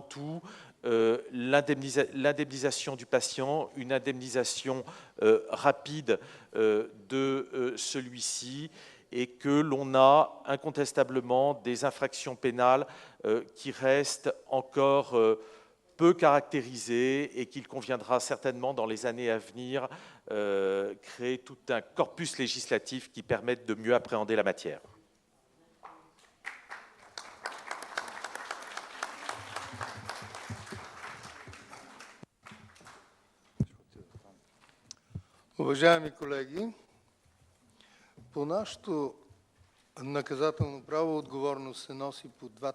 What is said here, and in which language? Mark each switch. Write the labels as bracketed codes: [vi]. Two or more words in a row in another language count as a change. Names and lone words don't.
[fr] tout l'indemnisation du patient, une indemnisation rapide de celui-ci, et que l'on a incontestablement des infractions pénales qui restent encore peu caractérisées, et qu'il conviendra certainement dans les années à venir créer tout un corpus législatif qui permette de mieux appréhender la matière. [bg] Уважаеми колеги, по нашето наказателно право отговорност се носи по 2